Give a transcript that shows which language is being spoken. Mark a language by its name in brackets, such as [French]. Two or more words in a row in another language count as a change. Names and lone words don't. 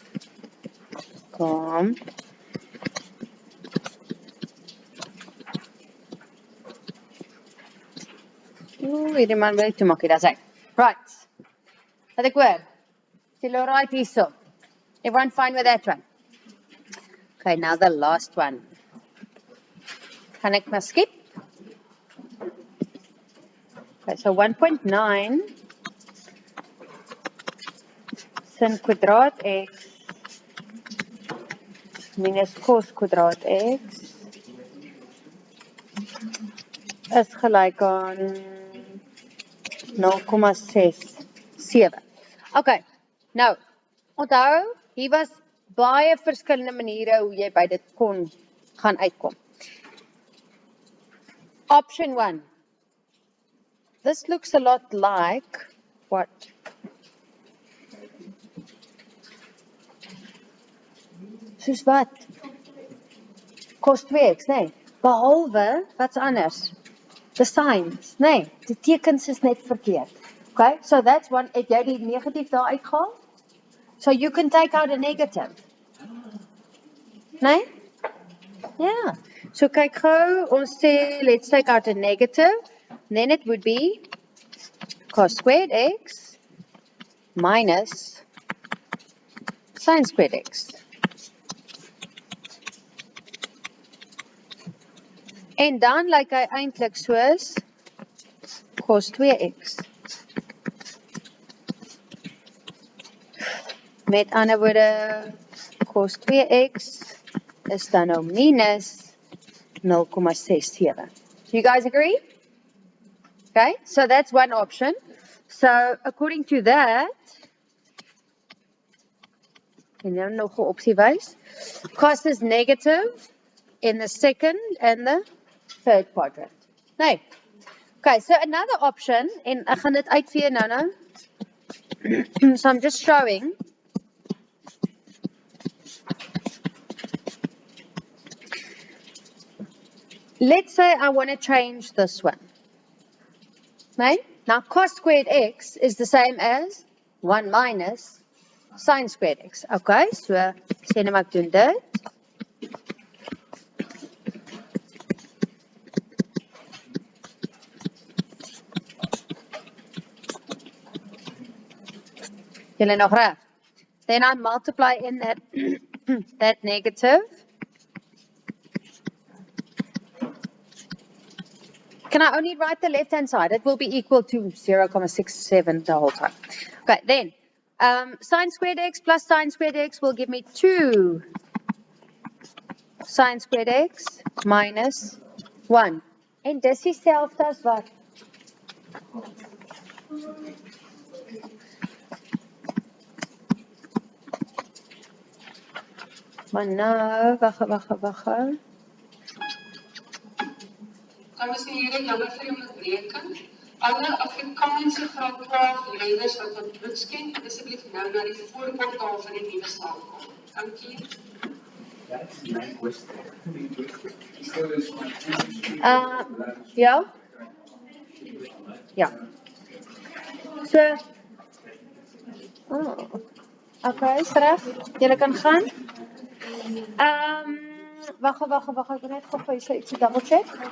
[Afrikaans] Kom. Hierdie man wil toe maak, daar's hy. Right. Laat ek hoor. [English] Still all right hierso. Everyone fine with that one? Okay, now the last one. [Afrikaans] Kan ek maar skip? [English] Okay, so [Afrikaans] 1.9 sin kwadraat x minus cos kwadraat x is gelyk aan 0,67. Okay, nou, onthou, hier was baie verskillende maniere hoe jy by dit kon gaan uitkom. [English] Option 1. This looks a lot like what? [Afrikaans] Soos wat? Cos 2x, nee. Behalwe, wat's anders? [English] The signs, [Afrikaans] nee. Die tekens is net verkeerd. [English] Okay, so that's one. [Afrikaans] Het jy die negatief daar uitgehaal? [English] So you can take out a negative. [Afrikaans] Nee? Yeah. So kyk gou, ons sê, [English] let's take out a negative. Then it would be cos squared x minus sin squared x. [Afrikaans] En dan lyk hy eintlik soos cos 2x. Met ander woorde, cos 2x is dan nou minus 0,67. [English] Do you guys agree? Okay, so that's one option. So according to that, [Afrikaans] en nou nog 'n opsie wys, [English] cos is negative in the second and the third quadrant. Nee. Okay, so another option, [Afrikaans] en ek gaan dit uitvee nou. [English] So I'm just showing. Let's say I want to change this one. Right? Now cos squared x is the same as 1 minus sin squared x. Okay, so [Afrikaans] sê nou maar ek doen dit. Julle nog reg? [English] Then I multiply in that that negative. Can I only write the left-hand side? It will be equal to 0,67 the whole time. Okay, then sin squared x plus sin squared x will give me 2 sin squared x minus 1. [Afrikaans] En dis dieselfde as wat? Maar nou, wag. Dames en heren, jammer vir die onderbreking. Alle Afrikaanse graad 12 leerders wat op bloed skenk, asseblief nou na die voorportaal van die nuwe saal kom. Dankie. [English] That's my question. [Afrikaans] Ja? Ja. So. Okay, is reg. Julle kan gaan. Wag, ek wil net gou vir julle ietsie [English] double check.